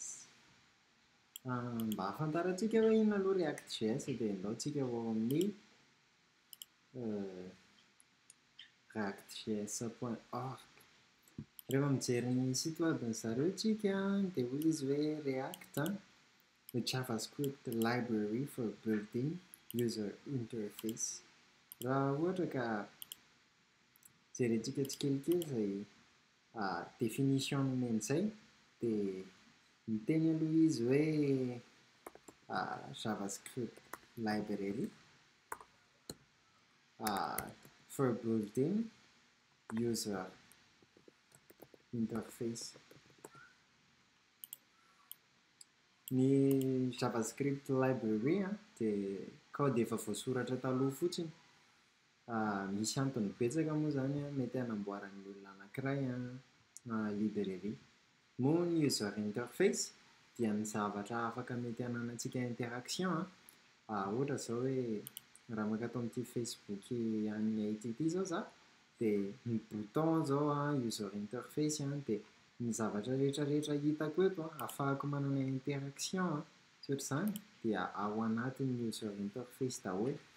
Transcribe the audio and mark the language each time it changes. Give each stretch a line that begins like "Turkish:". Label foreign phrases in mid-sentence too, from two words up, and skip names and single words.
Malagasy: Mba hafantarantsika hoe inona aloha React.js dia andaontsika ao amin'ny reactjs.org. Rehefa mijery ny
French: site web
Malagasy: ny zareo tsika dia hoy izy hoe React,
English: the JavaScript library for building user interface.
Malagasy: Raha ohatra ka jerentsika tsikelikely izay definition nomen'izay dia miteny aloha izy hoe
English: JavaScript library for building user interface.
Malagasy: Ny
English: JavaScript library
Malagasy: dia code efa voasoratra taloha fotsiny. Misy antony betsaka moa zany mety hanamboaran'ny olona anankiray librairie. Moa ny
English: user interface
Malagasy: dia ny zavatra afaka mety hananantsika interaction. Ohatra zao hoe raha maka tao amin'ity Facebook an'ny AITI zao za dia ny bouton zao
English: user interface
Malagasy: dia ny zavatra rehetrarehetra hitako eto ahafahako manana interaction sy ohatr'izany dia ao anatin'ny
English: user interface
Malagasy: daholo.